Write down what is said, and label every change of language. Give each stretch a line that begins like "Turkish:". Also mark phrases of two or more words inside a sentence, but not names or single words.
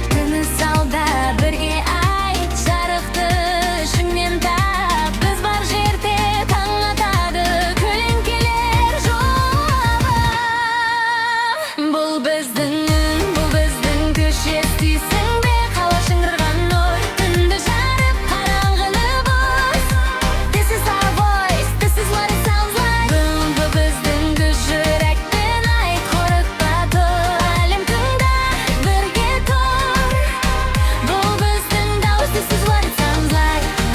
Kazakh: Тыныс алда бірге айт, жарық Ішіңнен тап, біз бар жерде таң атады, көлеңкелер жолы. Бұл біздің үн, бұл біздің күш, естисің бе, қала шыңғырған нұр, түнді жарып, қараңғыны бұз.
English: This is our voice, this is what it sounds like.
Kazakh: Бұл, бұл біздің күш, жүректен Қорықпа, тұр, әлем тыңда, бірге тұр. Бұл біздің дауыс,
English: this is what it sounds like.